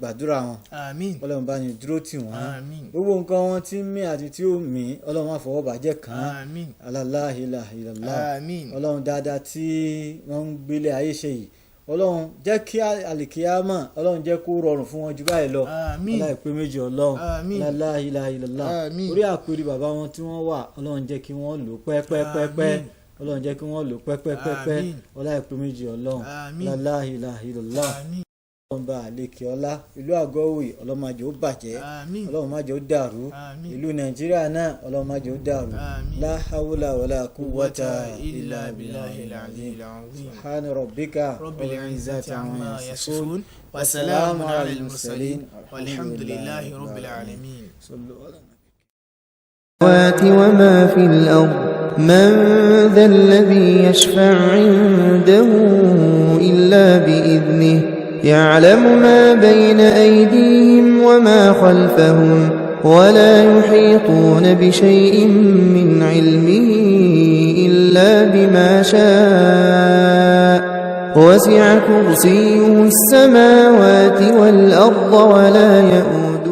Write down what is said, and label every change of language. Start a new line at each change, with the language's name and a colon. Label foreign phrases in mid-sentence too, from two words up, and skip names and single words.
Yoruba: gbàdúrà wọn ọlọ́run bá ní dúró tì wọ́n gbogbo nǹkan wọn tí ń mí àti tí ó mí ọlọ́run má fọwọ́ bàjẹ́ kàn án
Arabic: لا إله إلا الله
Yoruba: ọlọ́run dáadáa tí wọ́n ń gbélé ayé ṣe yìí ọlọ́run jẹ́ kí àlìkíyámà ọlọ́run jẹ́ kó rọrùn fún wọn jù báyìí lọ láìpẹ́ méjì ọlọ́run
Arabic: لا إله إلا الله
Yoruba: orí àpèrè bàbá wọn tí wọ́n wà ọlọ́run jẹ́ kí wọ́n lò pẹ́pẹ́pẹ́pẹ́ ọlọ́run jẹ́ kí wọ́n lò pẹ́pẹ́pẹ́pẹ́ ọlá ìpè méjì ọlọ́run
Arabic: لا إله إلا الله
Yoruba: ọlọ́run bá àlékè ọlá ìlú àgọ́wì ọlọ́run má jẹ́ ó bàjẹ́ ọlọ́run má jẹ́ ó dàrú ìlú nàìjíríà náà ọlọ́run má jẹ́ ó dàrú
Arabic: لا حول ولا قوة إلا بالله العلي العظيم سبحان ربك رب العزة عما يصفون وسلام على المرسلين والحمد لله رب العالمين. وما في الأرض من ذا الذي يشفع عنده إلا بإذنه يعلم ما بين أيديهم وما خلفهم ولا يحيطون بشيء من علمه إلا بما شاء وسع كرسيه السماوات والأرض ولا يؤوده